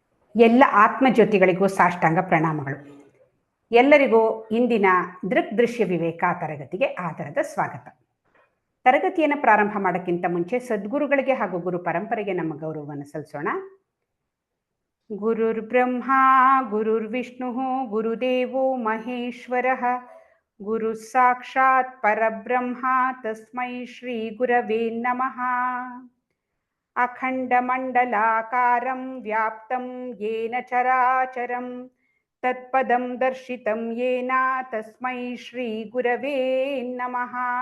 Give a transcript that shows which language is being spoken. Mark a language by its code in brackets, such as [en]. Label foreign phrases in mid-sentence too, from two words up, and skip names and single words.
[kn] ಎಲ್ಲ ಆತ್ಮಜ್ಯೋತಿಗಳಿಗೂ ಸಾಷ್ಟಾಂಗ ಪ್ರಣಾಮಗಳು. ಎಲ್ಲರಿಗೂ ಇಂದಿನ ದೃಗ್ದೃಶ್ಯ ವಿವೇಕ ತರಗತಿಗೆ ಆಧಾರದ ಸ್ವಾಗತ. ತರಗತಿಯನ್ನು ಪ್ರಾರಂಭ ಮಾಡೋಕ್ಕಿಂತ ಮುಂಚೆ ಸದ್ಗುರುಗಳಿಗೆ ಹಾಗೂ ಗುರು ಪರಂಪರೆಗೆ ನಮ್ಮ ಗೌರವವನ್ನು ಸಲ್ಲಿಸೋಣ. [sa] ಗುರುರ್ ಬ್ರಹ್ಮ ಗುರುರ್ ವಿಷ್ಣು ಗುರುದೇವೋ ಮಹೇಶ್ವರ ಗುರು ಸಾಕ್ಷಾತ್ ಪರಬ್ರಹ್ಮ ತಸ್ಮೈ ಶ್ರೀ ಗುರವೇ ನಮಃ. ಅಖಂಡಮಂಡಲಾಕಾರಂ ವ್ಯಾಪ್ತಂ ಯೇನ ಚರಾಚರಂ ತತ್ಪದಂ ದರ್ಶಿತಂ ಯೇನ ತಸ್ಮೈ ಶ್ರೀ ಗುರವೇ ನಮಃ.